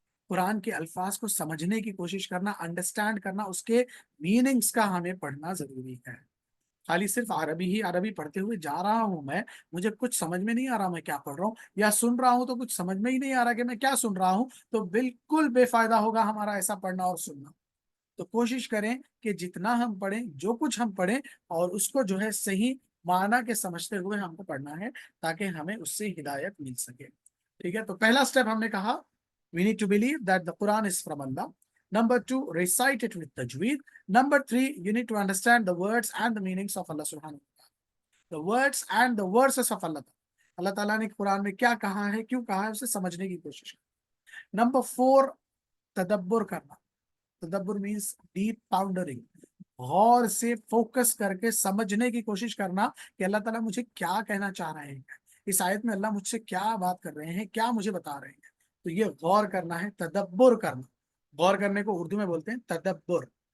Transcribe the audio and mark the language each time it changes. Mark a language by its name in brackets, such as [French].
[Urdu] قرآن کے الفاظ کو سمجھنے کی کوشش کرنا، انڈرسٹینڈ کرنا، اس کے میننگز کا ہمیں پڑھنا ضروری ہے۔ خالی صرف عربی ہی عربی پڑھتے ہوئے جا رہا ہوں میں، مجھے کچھ سمجھ میں نہیں آ رہا میں کیا پڑھ رہا ہوں، یا سن رہا ہوں تو کچھ سمجھ میں ہی نہیں آ رہا کہ میں کیا سن رہا ہوں، تو بالکل بے فائدہ ہوگا ہمارا ایسا پڑھنا اور سننا۔ تو کوشش کریں کہ جتنا ہم پڑھیں، جو کچھ ہم پڑھیں، اور اس کو جو ہے صحیح معنی کے سمجھتے ہوئے ہم کو پڑھنا ہے تاکہ ہمیں اس سے ہدایت مل سکے۔ ٹھیک ہے، تو پہلا سٹیپ ہم نے کہا [English] we need to believe that the Quran is from Allah. Number 2, recite it with tajweed. Number 3, you need to understand the words and the meanings of Allah subhanahu wa ta'ala. The words and the verses of Allah. [Urdu] اللہ تعالیٰ نے قرآن میں کیا کہا ہے، کیوں کہا ہے، اسے سمجھنے کی کوشش کریں۔ نمبر 4، تدبر کرنا۔ تدبر مینس ڈیپ پاؤنڈرنگ، غور سے فوکس کر کے سمجھنے کی کوشش کرنا کہ اللہ تعالیٰ مجھے کیا کہنا چاہ رہے ہیں، اس آیت میں اللہ مجھ سے کیا بات کر رہے ہیں، کیا مجھے بتا رہے ہیں۔ تو یہ غور کرنا ہے، تدبر کرنا۔ غور کرنے کو اردو میں بولتے ہیں تدبر،